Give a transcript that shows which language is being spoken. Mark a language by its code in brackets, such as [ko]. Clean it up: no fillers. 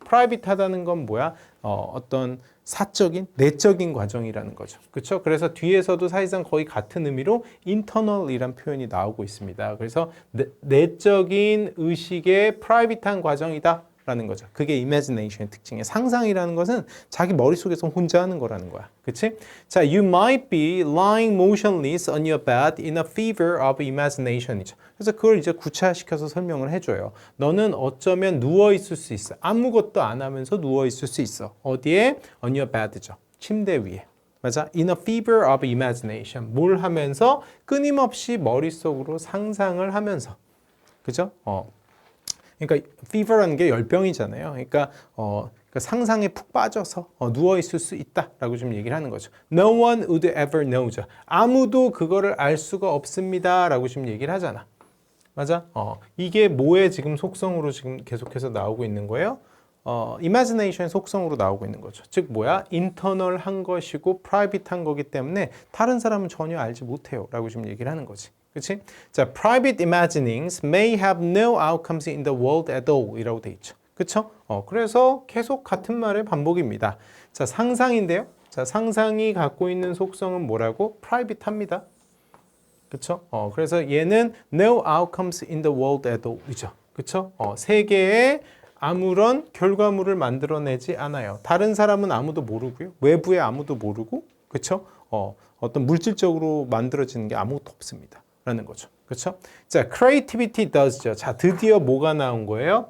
[ko] 프라이빗하다는 건 뭐야? 어떤 사적인, 내적인 과정이라는 거죠. 그렇죠? 그래서 뒤에서도 사실상 거의 같은 의미로 internal이란 표현이 나오고 있습니다. 그래서 내적인 의식의 프라이빗한 과정이다 라는 거죠. 그게 imagination의 특징이에요. 상상이라는 것은 자기 머릿속에서 혼자 하는 거라는 거야. 그치? [en] 자, you might be lying motionless on your bed in a fever of imagination이죠. [ko] 그래서 그걸 이제 구체화시켜서 설명을 해줘요. 너는 어쩌면 누워 있을 수 있어. 아무것도 안 하면서 누워 있을 수 있어. 어디에? [en] on your bed [ko] 죠. 침대 위에. 맞아? [en] In a fever of imagination. [ko] 뭘 하면서? 끊임없이 머릿속으로 상상을 하면서. 그죠? 그러니까 fever라는 게 열병이잖아요. 그러니까 상상에 푹 빠져서 누워 있을 수 있다라고 좀 얘기를 하는 거죠. [en] No one would ever know죠. [ko] 아무도 그거를 알 수가 없습니다라고 지금 얘기를 하잖아. 맞아? 이게 뭐의 지금 속성으로 지금 계속해서 나오고 있는 거예요? imagination의 속성으로 나오고 있는 거죠. 즉 뭐야? 인터널한 것이고 프라이빗한 거기 때문에 다른 사람은 전혀 알지 못해요라고 지금 얘기를 하는 거지. 그치? [en] 자, private imaginings may have no outcomes in the world at all 이라고 돼 있죠. [ko] 그쵸? 그래서 계속 같은 말의 반복입니다. 자, 상상인데요. 자, 상상이 갖고 있는 속성은 뭐라고? private합니다. 그쵸? [en] 그래서 얘는 no outcomes in the world at all 이죠. [ko] 그쵸? 세계에 아무런 결과물을 만들어내지 않아요. 다른 사람은 아무도 모르고요. 외부에 아무도 모르고, 그쵸? 어떤 물질적으로 만들어지는 게 아무것도 없습니다. 라는 거죠. 그렇죠? 자, [en] creativity does [ko] 죠. 자, 드디어 뭐가 나온 거예요?